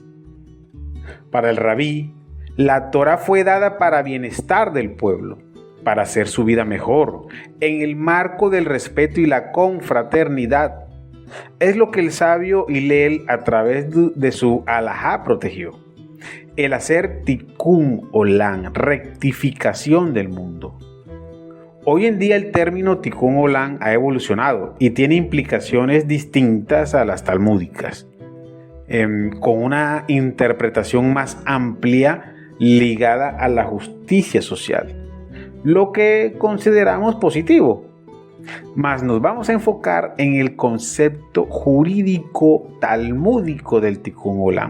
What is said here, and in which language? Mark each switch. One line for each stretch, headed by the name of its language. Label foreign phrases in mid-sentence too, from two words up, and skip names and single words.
Spanish: Para el rabí, la Torá fue dada para bienestar del pueblo, para hacer su vida mejor, en el marco del respeto y la confraternidad. Es lo que el sabio Hillel a través de su alajá protegió. El hacer
Hebrew: תיקון עולם,
Spanish: rectificación del mundo. Hoy en día el término
Hebrew: תיקון עולם
Spanish: ha evolucionado y tiene implicaciones distintas a las talmúdicas, con una interpretación más amplia ligada a la justicia social, lo que consideramos positivo. Mas nos vamos a enfocar en el concepto jurídico talmúdico del
Hebrew: תיקון עולם.